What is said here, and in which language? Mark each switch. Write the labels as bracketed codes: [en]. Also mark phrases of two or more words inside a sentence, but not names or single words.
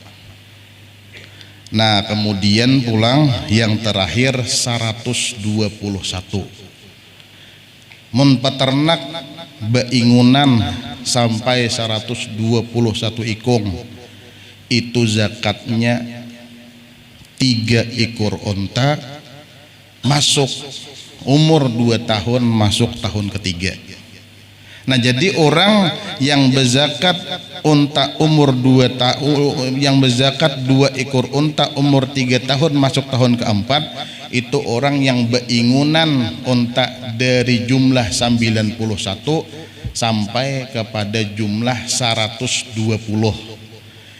[id] Nah kemudian pulang yang terakhir 121. [bjn] Mun peternak baingunan [id] sampai 121 ikung, itu zakatnya 3 ekor unta, masuk umur 2 tahun, masuk tahun ketiga. Nah jadi orang yang berzakat unta umur 2 tahun, yang berzakat 2 ekor unta umur 3 tahun masuk tahun keempat, itu orang yang baingunan unta dari jumlah 91 sampai kepada jumlah 120.